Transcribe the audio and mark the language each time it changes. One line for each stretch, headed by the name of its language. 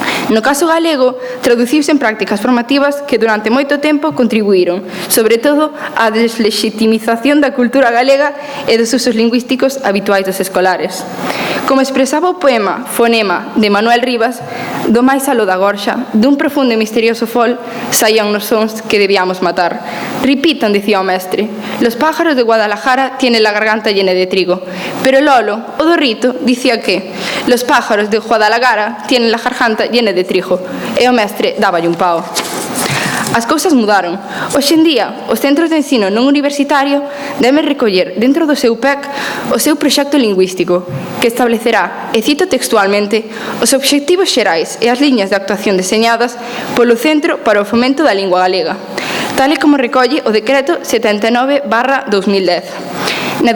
Galician: No caso galego, traduciuse en prácticas formativas que durante moito tempo contribuíron, sobre todo, á deslegitimización da cultura galega e dos usos lingüísticos habituais dos escolares. Como expresaba o poema Fonema de Manuel Rivas, do máis aló da gorxa, dun profundo e misterioso fol, saían nos sons que debíamos matar. Ripitan, dicía o mestre,
Spanish: los pájaros de Guadalajara tienen la garganta llena de trigo,
Galician: pero Lolo, o do Rito, dicía que los pájaros de Guadalajara tienen la garganta llena de trigo, e o mestre dáballe un pao. As cousas mudaron. Hoxe en día, os centros de ensino non universitario deben recoller dentro do seu PEC o seu proxecto lingüístico, que establecerá, e cito textualmente, os obxectivos xerais e as liñas de actuación deseñadas polo Centro para o Fomento da Lingua Galega, tal e como recolle o Decreto 79/2010.